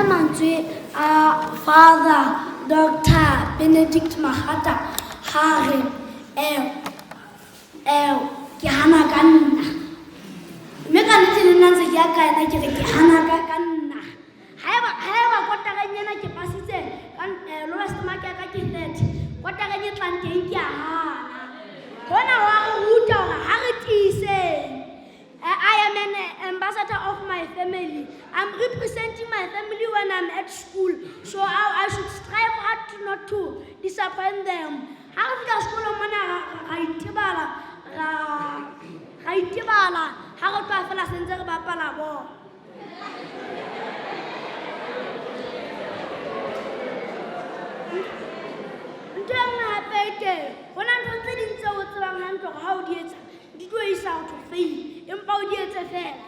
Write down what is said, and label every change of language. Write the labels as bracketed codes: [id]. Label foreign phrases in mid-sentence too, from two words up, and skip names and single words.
[st] mantswe a Father Dr. Benedict Makgata ha re ke hana ka nna. Mme ka nnete le nna ntse ke ya ka ena ke re ke hana ka nna. Haeba kotareng ena ke pasitse [en] lowest mark [st] ya ka ke 30, kotareng e tlang teng ke a hana. Hona wa re ruta hore ha re tiiseng. [en] I am an ambassador of my family. I'm representing my family when I'm at school, so I should strive hard not to disappoint them. [st] Ha re fika sekolong mona ra itebala ha re tloha fela sentse re bapala bolo. Ntho e nngwe hape e teng, ho na ntho tse ding tseo o tsebang hantle hore ha o di etsa di tlo isa ho fail, empa o di etse fela.